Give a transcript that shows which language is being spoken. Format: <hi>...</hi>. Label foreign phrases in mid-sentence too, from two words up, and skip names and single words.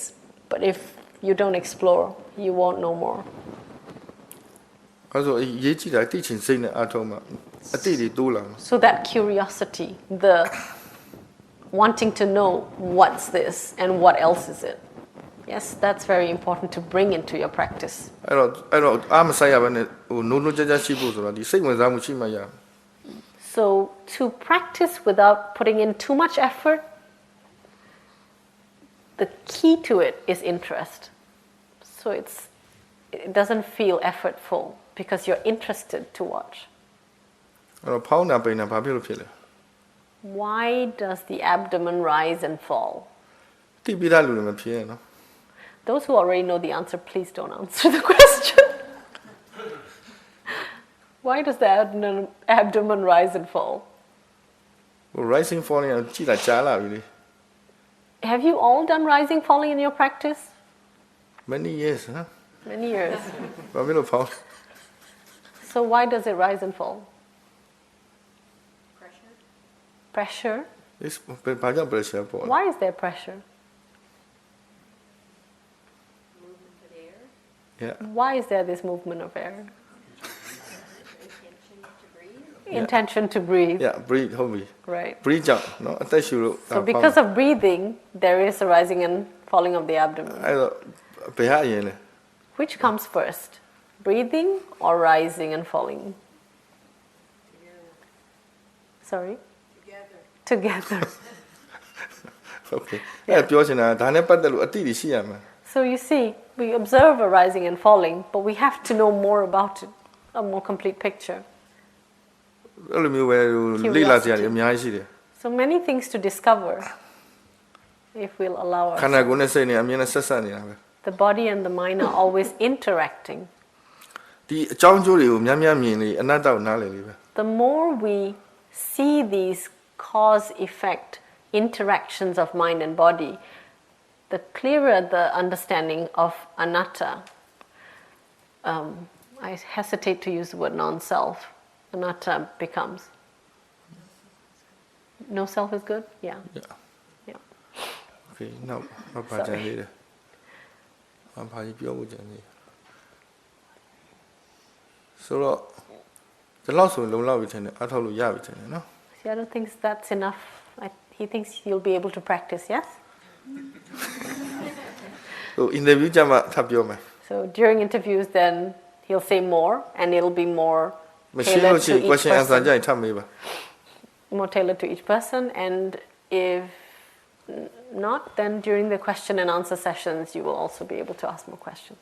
<en>But if you don't explore, you won't know more. So that curiosity, the wanting to know what's this and what else is it, Yes, that's very important to bring into your practice.</en> <my>အဲ့တော့အားမဆိုင်ရဘဲနဲ့ဟိုနိုးနိုးကြကြရှိဖို့ဆိုတော့ဒီစိတ်ဝင်စားမှုရှိမှရ</my> <en>So to practice without putting in too much effort, the key to it is interest. So it doesn't feel effortful because you're interested to watch.</en> <my>အဲ့တော့ဖောင်းတာပိန်တာဘာဖြစ်လို့ဖြစ်လဲ</my> <en>Why does the abdomen rise and fall?</en> <my>တိပိသားလူတွေမဖြစ်ရနော်</my> <en>Those who already know the answer, please don't answer the question. Why does the abdomen rise and fall?</en> <my>ဟို</my> <en>rising falling</en> <my>ကိုကြည့်တာကြားလာပြီလေ</my> <en>Have you all done rising falling in your practice? many years ဟမ် Many years.</en> <my>ဘာဖြစ်လို့ဖောင်း</my> <en>So why does it rise and fall? Pressure.</en> <my>this ဘာကြောင့် pressure ပေါ်လဲ</my> <en>Why is there pressure? yeah Why is there this movement of air? Intention to breathe. yeah breathe ဟုတ်ပြီ Right.</en> <my>breathe ကြောင့်နော်အသက်ရှူလို့</my> <en>So because of breathing, there is a rising and falling of the abdomen.</en> <my>အဲ့တော့ဘယ်ဟာအရင်လဲ</my> <en>Which comes first? Breathing or rising and falling? Sorry? Together.</en> <my>okay အဲ့ပြောချင်တာဒါနဲ့ပတ်သက်လို့အတိအရှိရမှာ</my> <en>So you see, we observe a rising and falling, but we have to know more about it, a more complete picture.</en> <my>အဲ့လိုမျိုးပဲလေ့လာစရာတွေအများကြီးရှိတယ်</my> <en>So many things to discover if we'll allow</en> <my>ခန္ဓာ</my> <en>us.</en> <my>ကိုယ်နဲ့စိတ်နဲ့အမြဲတမ်းဆက်ဆက်နေတာပဲ</my> <en>The body and the mind are always interacting.</en> <my>ဒီအကြောင်းကျိုးတွေကိုများများမြင်လေအနတ္တကိုနားလည်လေပဲ</my> <en>The more we see these cause-effect interactions of mind and body, the clearer the understanding of anatta. I hesitate to use the word non-self. Anatta becomes. No self is good? Yeah. Yeah. okay now</en> <my>ဘာကြံလေးလဲဘာကြီးပြောဖို့ကြံလေးဆိုတော့ဒီလောက်ဆိုလုံလောက်ပြီထင်တယ်အားထုတ်လို့ရပြီထင်တယ်နော်</my> <en>Sayadaw thinks that's enough. He thinks you'll be able to practice, yes?</en> <my>ဟို interview ကြမှာထပ်ပြောမယ်</my> <en>So during interviews, then he'll say more, and it'll be more</en> <my>မရှိ</my> <en>tailored</en> <my>လို့ရှိ</my> <en>to</en> <my>ရင်</my> <en>each question answer ကြ person.</en> <my>ရင်ထပ်မေးပါ</my> <en>More tailored to each person, and if not, then during the question and answer sessions, you will also be able to ask more questions.</en>